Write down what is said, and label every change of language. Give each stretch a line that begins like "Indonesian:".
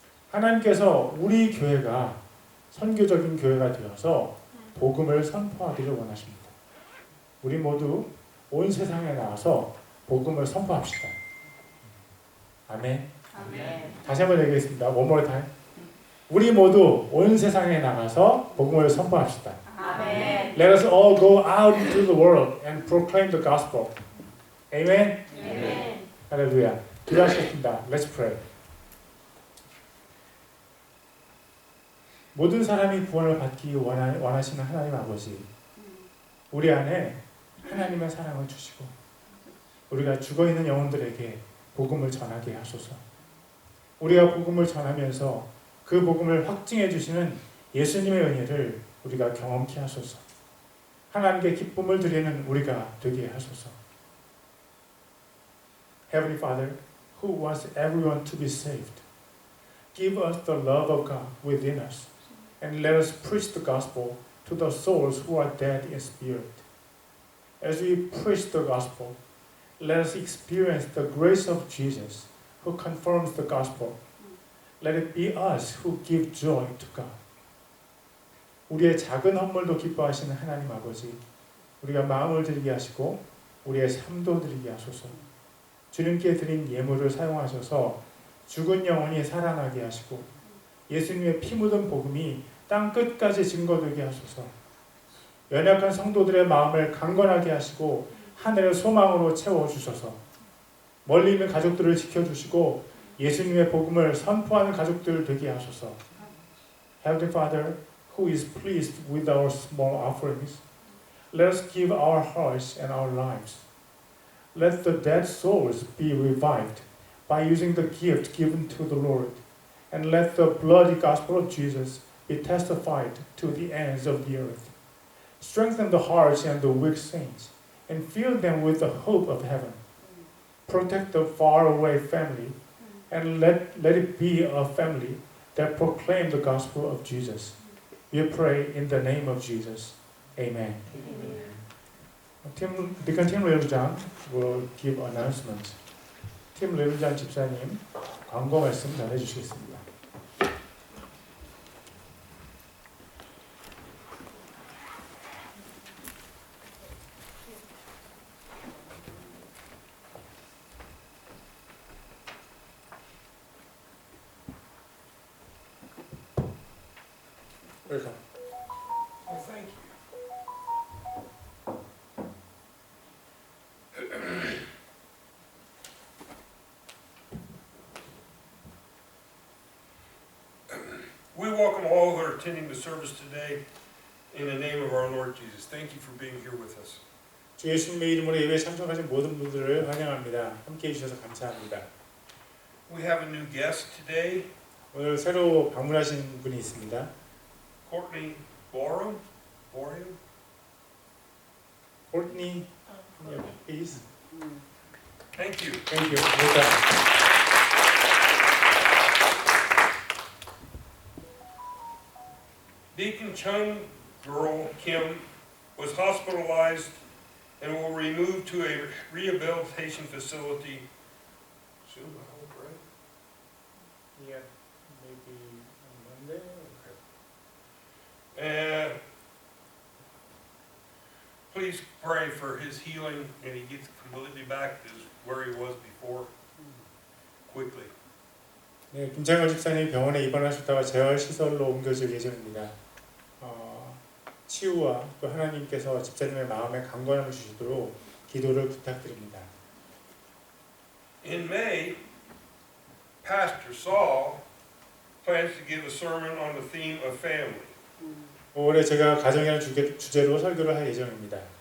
Korean: 하나님께서 우리 교회가 선교적인 교회가 되어서 복음을 선포하기를 원하십니다. 우리 모두 온 세상에 나와서 복음을 선포합시다. 아멘. 아멘. 다시 한번 얘기하겠습니다.
English: One more time.
Korean: 우리 모두 온 세상에 나가서 복음을 선포합시다. 아멘.
English: Let us all go out into the world and proclaim the gospel. Amen.
Korean: 아멘. 할렐루야. 기도하시겠습니다.
English: Let's pray.
Korean: 모든 사람이 구원을 받기 원하시는 하나님 아버지, 우리 안에 하나님의 사랑을 주시고 우리가 죽어있는 영혼들에게 복음을 전하게 하소서. 우리가 복음을 전하면서 그 복음을 확증해 주시는 예수님의 은혜를 우리가 경험케 하소서. 하나님께 기쁨을 드리는 우리가 되게 하소서.
English: Heavenly Father, who wants everyone to be saved, give us the love of God within us, and let us preach the gospel to the souls who are dead in spirit. As we preach the gospel, let us experience the grace of Jesus, who confirms the gospel. Let it be us who give joy to God.
Korean: 우리의 작은 헌물도 기뻐하시는 하나님 아버지, 우리가 마음을 드리게 하시고 우리의 삶도 드리게 하소서. 주님께 드린 예물을 사용하셔서 죽은 영혼이 살아나게 하시고 예수님의 피 묻은 복음이 땅 끝까지 증거되게 하소서. 연약한 성도들의 마음을 강건하게 하시고 하늘의 소망으로 채워주셔서 멀리 있는 가족들을 지켜주시고 예수님의 복음을 선포하는 가족들 되게 하소서.
English: Heavenly Father, who is pleased with our small offerings, let us give our hearts and our lives. Let the dead souls be revived by using the gift given to the Lord, and let the bloody gospel of Jesus be testified to the ends of the earth. Strengthen the hearts and the weak saints, and fill them with the hope of heaven. Protect the faraway family, and let it be a family that proclaim the gospel of Jesus. We pray in the name of Jesus. Amen. Deacon Tim Leiljan will give announcements.
Korean: Tim Leiljan 집사님 광고 말씀 전해주시겠습니다.
English: Welcome. Well, thank you. We welcome all who are attending the service today in the name of our Lord Jesus. Thank you for being here with us.
Korean: 주 예수님의 이름으로 예배에 참석하신 모든 분들을 환영합니다. 함께해 주셔서 감사합니다.
English: We have a new guest today,
Korean: 오늘 새로 방문하신 분이 있습니다.
English: Courtney Borum. Courtney, please. Thank you. Thank you.
Korean: 감사합니다.
English: Deacon Chung, girl Kim, was hospitalized and will remove to a rehabilitation facility soon, I hope, right? Yeah, maybe on Monday. And please pray for his healing and he gets completely back to where he was before quickly.
Korean: 네, 김창걸 집사님 병원에 입원하셨다가 재활 시설로 옮겨질 예정입니다. 치유와 또 하나님께서 집사님의 마음에 강건함을 주시도록 기도를 부탁드립니다.
English: In May, Pastor Saul plans to give a sermon on the theme of family.
Korean: 올해 제가 가정이라는 주제로 설교를 할 예정입니다.